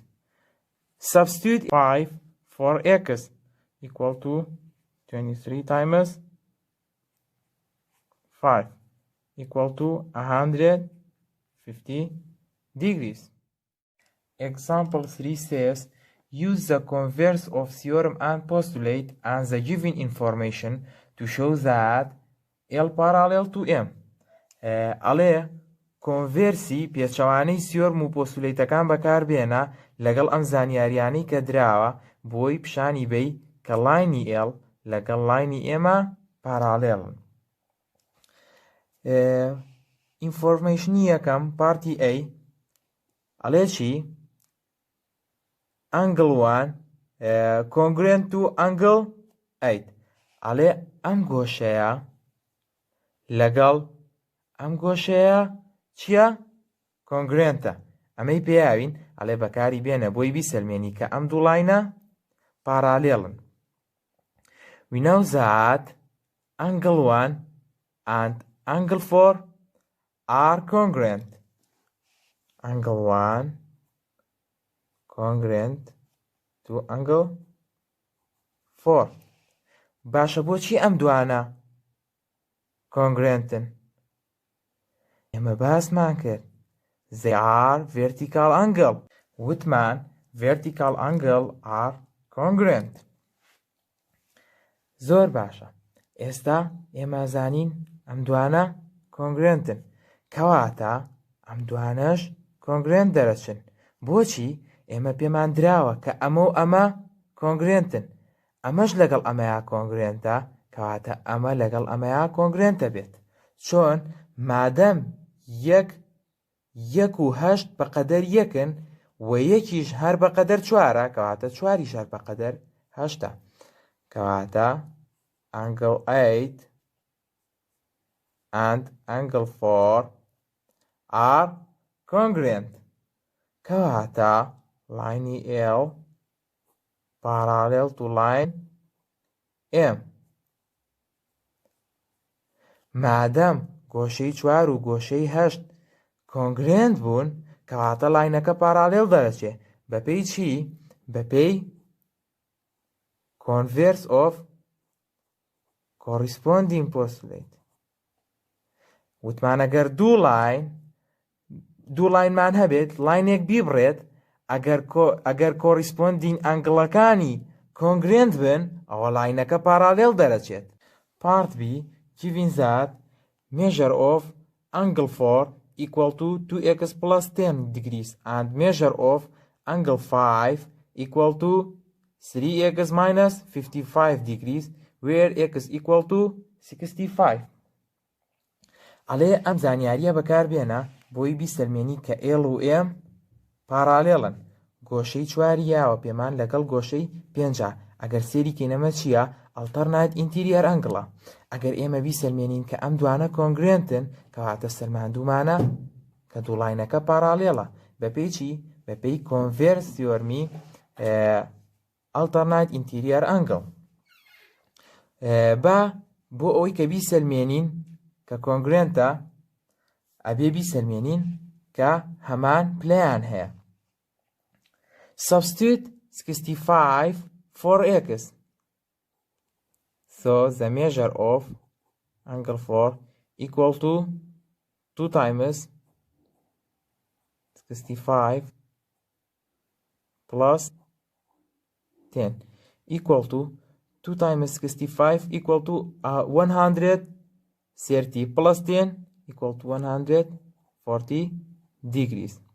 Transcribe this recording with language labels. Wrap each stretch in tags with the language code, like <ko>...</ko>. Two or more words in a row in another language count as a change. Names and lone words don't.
<en>Substitute 5 for x equal to 23 times 5 equal to 150 degrees. Example 3 says, use the converse of theorem and postulate and the given information to show that L parallel to M.</en> <ckb>ئەڵێ کۆنڤێرسی پێچەوانەی سیۆرم و پۆستولیتەکان بەکاربێنە لەگەڵ ئەم زانیاریانەی کە دراوە بۆی پیشانی بەی کە لاینی L لەگەڵ لاینی ئێمە پارالێڵن. ئینفۆرمێشنی یەکەم پارتی A ئەڵێ چی؟</ckb> <en>angle 1 congruent و angle 8.</en> <ckb>ئەڵێ ئەم گۆشەیە لەگەڵ ئەم گۆشەیە چییە؟ کۆنگرێنتە. ئەمەی پێیاوین ئەڵێ بەکاری بێنە بۆی بیسەلمێنی کە ئەم دوو لاینە پارالێڵن.</ckb> <en>We know that angle 1 and angle 4 are congruent. Angle 1 congruent to angle 4.</en> <ckb>باشە بۆچی ئەم دوانە congruentن؟ ئێمە باسمان کرد.</ckb> <en>They are vertical angle. وتمان vertical angle are congruent.</en> <ckb>زۆر باشە. ئێستا ئێمە زانین ئەم دوانە congruentن. کەواتە ئەم دوانەش congruent دەرەچن. بۆچی؟ ئێمە پێمان دراوە کە ئەمە و ئەمە congruentن. ئەمەش لەگەڵ ئەمەیە congruentە کەواتە ئەمە لەگەڵ ئەمەیە congruentە بێت. چۆن مادەم یەک و هەشت بەقەدەر یەکن و یەکیش هەر بەقەدەر چوارە کەواتە چواریش هەر بەقەدەر هەشتە.</ckb> <en>کەواتە angle 8 and angle 4 are congruent. کەواتە لاینی L parallel to line M.</en> <ckb>مادەم گۆشەی 4 و گۆشەی 8 کۆنگرێنت بوون کەواتە لاینەکە پارالێڵ دەرەچێ. بەپێی چی؟ بەپێی</ckb> <en>converse of corresponding postulate.</en> <ckb>وتمان ئەگەر دوو لاینمان هەبێت لاینێک بیبڕێت ئەگەر corresponding ئەنگڵەکانی کۆنگرێنت بن ئەوە لاینەکە پارالێڵ دەرەچێت.</ckb> <en>Part B given that measure of angle 4 equal to 2x plus 10 degrees and measure of angle 5 equal to 3x minus 55 degrees where x equal to 65.</en> <ckb>ئەڵێ ئەم زانیاریە بەکاربێنە بۆی بیسەلمێنی کە L و M پارالێڵن. گۆشەی 4 یاوە پێمان لەگەڵ گۆشەی 5. ئەگەر سێری کەینەمە چییە؟</ckb> <en>alternate interior angle.</en> <ckb>ئەگەر ئێمە بیسەلمێنین کە ئەم دوانە کۆنگرێنتن کەواتە سەرماندوومانە کە دوو لاینەکە پارالێڵە. بەپێی چی؟</ckb> <en>بەپێی converse theorem alternate interior angle.</en> <ckb>بۆ ئەوەی کە بیسەلمێنین کە کۆنگرێنتە ئەبێ بیسەلمێنین کە هەمان پلەیان هەیە.</ckb> <en>Substitute 65 for x. So the measure of angle 4 equal to 2 times 65 plus 10 equal to 2 times 65 equal to 130 plus 10 equal to 140 degrees.</en>